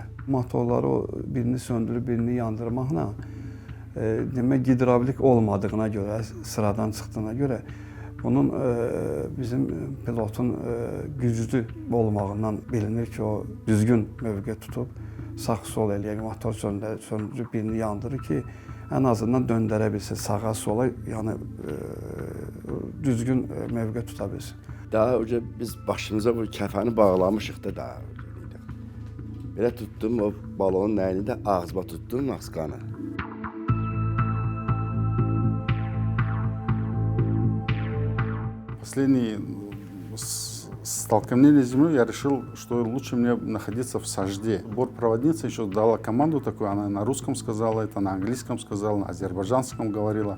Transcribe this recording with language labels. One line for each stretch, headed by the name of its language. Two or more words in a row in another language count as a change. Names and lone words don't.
Azerbaijani: Motorları birini söndürüb, birini yandırmaqla demək gidravlik olmadığına görə, sıradan çıxdığına görə bunun bizim pilotun güclü olmağından bilinir ki, o düzgün mövqe tutub sağ-sol eləyək, motor söndürüb birini yandırır ki, ən azından döndərə bilsin, sağa-sola, yəni düzgün mövqe tuta bilsin. Daha önce biz başımıza bu kəfəni bağlamışıq da daha önce. Belə tuttum, o balonun nəyini də ağzıma tuttum, maskanı.
Russian: Последние столкновения с землей я решил, что лучше мне находиться в Сажде. Бортпроводница еще дала команду такую, она на русском сказала это, на английском сказала, на азербайджанском говорила.